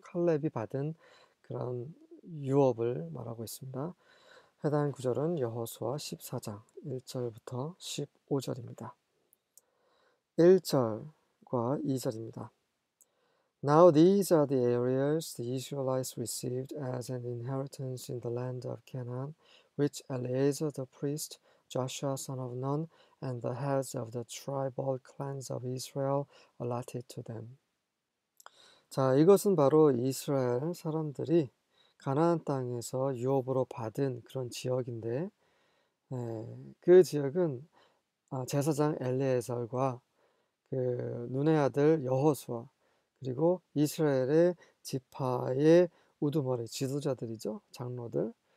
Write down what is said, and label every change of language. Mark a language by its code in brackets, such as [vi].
[ko] 칼렙이 받은 그런 유업을 말하고 있습니다. 해당 구절은 여호수아 14장 1절부터 15절입니다. 1절과 2절입니다. [en] Now these are the areas the Israelites received as an inheritance in the land of Canaan, which Eleazar the priest, Joshua son of Nun, and the heads of the tribal clans of Israel allotted to them. [ko] 자, 이것은 바로 이스라엘 사람들이 가나안 땅에서 유업으로 받은 그런 지역인데, 그 지역은 제사장 엘리에설과 그 눈의 아들 여호수아 그리고 이스라엘의 지파의 우두머리 지도자들이죠. 장로들.